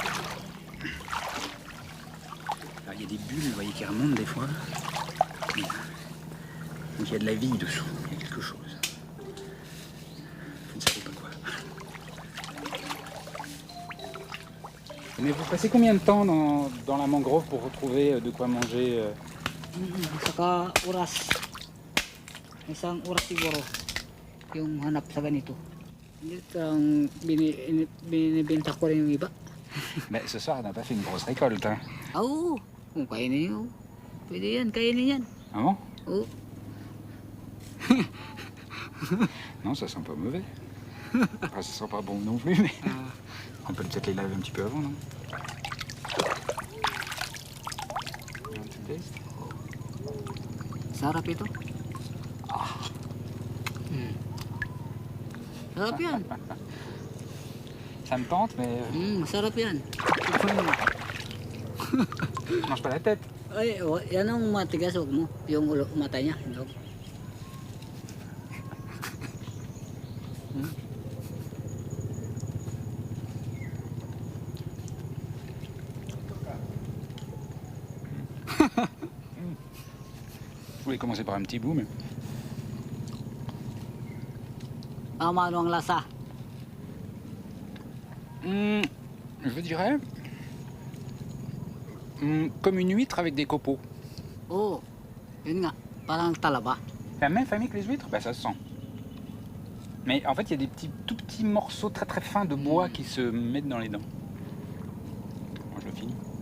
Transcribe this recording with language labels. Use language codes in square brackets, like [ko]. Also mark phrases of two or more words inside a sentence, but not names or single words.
[fr] Alors, il y a des bulles, vous voyez, qui remontent des fois. Donc il y a de la vie dessous, il y a quelque chose. Je ne savais pas quoi. Mais vous passez combien de temps dans la mangrove pour retrouver de quoi manger? [tl] Saka oras. Isang oras siguro yung hanap sa ganito. Ito ang binibenta ko rin yung iba. [fr] Mais ce soir, on n'a pas fait une grosse récolte. Hein. [tl] Ah, oo. Kung kainin nyo. Pwede yan, kainin yan. [fr] Ah bon? [tl] Oo. [fr] Non, ça sent pas mauvais. Enfin, ça sent pas bon non plus, mais on peut peut-être les laver un petit peu avant, non? [tl] Sarap ito. Sarap yan. [fr] Ça me tente, mais... [tl] Sarap yan. [fr] Je mange pas la tête. [tl] Ay, yan ang matigas, huwag mo. Yung mata niya. [fr] Je voulais commencer par un petit bout, mais... [tl] Ano ang lasa? [fr] Je dirais... comme une huître avec des copeaux. [tl] Oh, yun nga. Parang talaba. [fr] C'est la même famille que les huîtres? Ben, ça se sent. Mais en fait, il y a des tout petits morceaux très très fins de bois qui se mettent dans les dents. Moi, je le finis.